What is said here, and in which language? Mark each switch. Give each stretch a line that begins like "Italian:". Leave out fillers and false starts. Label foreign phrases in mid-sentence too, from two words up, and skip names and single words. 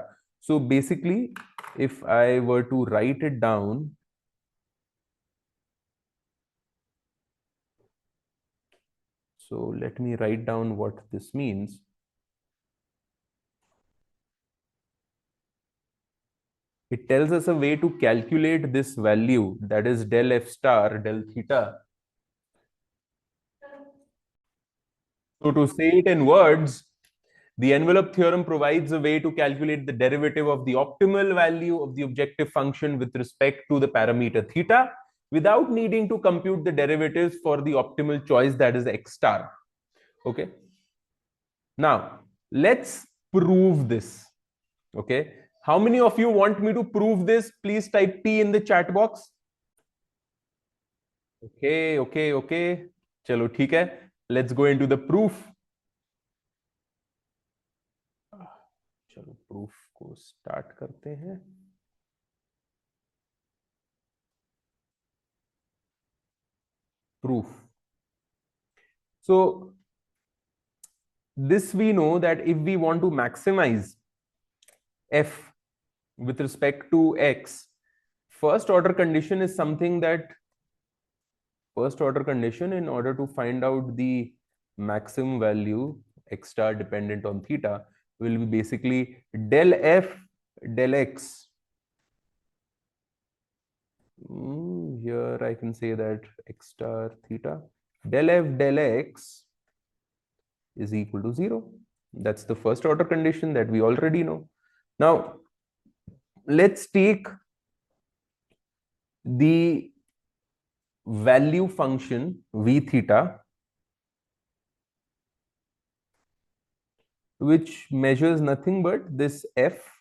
English: So basically, if I were to write it down, so let me write down what this means. It tells us a way to calculate this value, that is del f star del theta. So to say it in words, the envelope theorem provides a way to calculate the derivative of the optimal value of the objective function with respect to the parameter theta without needing to compute the derivatives for the optimal choice, that is x star. Okay. Now, let's prove this. Okay. How many of you want me to prove this? Please type P in the chat box. Okay.
Hindi: चलो ठीक है.
English: Let's go into the proof.
Hindi: चलो proof को start करते हैं.
English: Proof. So this we know that if we want to maximize f with respect to x, first order condition is something that first order condition in order to find out the maximum value x star dependent on theta will be basically del f del x. Here I can say that x star theta del f del x is equal to 0. That's the first order condition that we already know. Now, let's take the value function v theta, which measures nothing but this f.